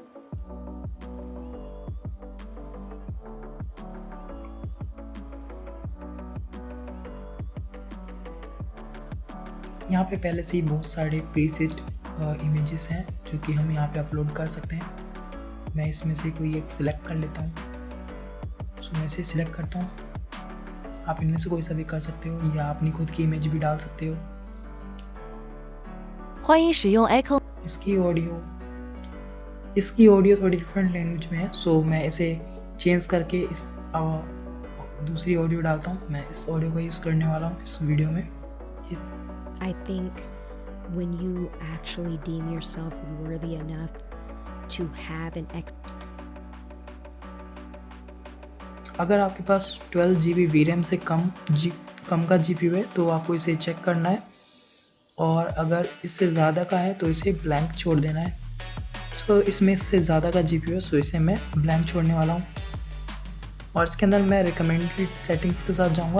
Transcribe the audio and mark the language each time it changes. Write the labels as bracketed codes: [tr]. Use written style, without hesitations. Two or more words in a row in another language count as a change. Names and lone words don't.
[hi] यहाँ पे पहले से ही बहुत सारे [en] preset images [hi] हैं जो कि हम यहाँ पे अपलोड कर सकते हैं। मैं इसमें से कोई एक सिलेक्ट कर लेता हूँ। सो मैं इसे सिलेक्ट करता हूँ। आप इनमें से कोई सा भी कर सकते हो या अपनी खुद की इमेज भी डाल सकते हो। [zh] 欢迎使用 Echo。 [hi] इसकी ऑडियो थोड़ी [en] different language [hi] में है सो मैं इसे चेंज करके इस दूसरी ऑडियो डालता हूँ। मैं इस ऑडियो का यूज़ करने वाला हूँ इस वीडियो में। [en] I think when you actually deem yourself worthy enough to have an [hi] अगर आपके पास 12 GB VRAM से कम का GPU है तो आपको इसे चेक करना है और अगर इससे ज़्यादा का है तो इसे ब्लैंक छोड़ देना है। सो इसमें इससे ज़्यादा का GPU है सो इसे मैं ब्लैंक छोड़ने वाला हूँ और इसके अंदर मैं [en] recommended settings [hi] के साथ जाऊँगा।